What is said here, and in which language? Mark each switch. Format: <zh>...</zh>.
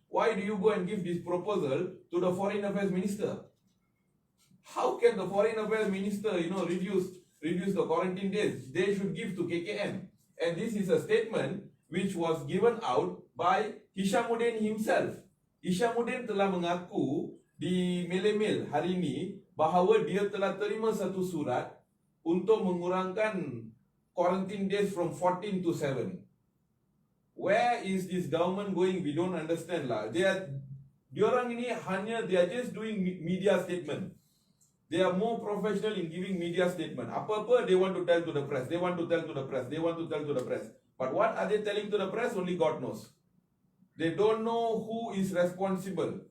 <en>Why do you go and give this proposal to the Foreign Affairs Minister? How can the Foreign Affairs Minister, you know, reduce the quarantine days? They should give to KKM. And this is a statement which was given out by Hishamuddin himself.</en> <ms>Hishamuddin telah mengaku di Mail hari ini bahawa dia telah terima satu surat untuk mengurangkan</ms> <en>quarantine days from 14 to 7. Where is this government going? We don't understand lah.</en> <ms>Diorang ini</ms> <en>they are just doing media statement. They are more professional in giving media statement. Apa-apa they want to tell to the press. They want to tell to the press. They want to tell to the press. But what are they telling to the press? Only God knows. They don't know who is responsible.</en>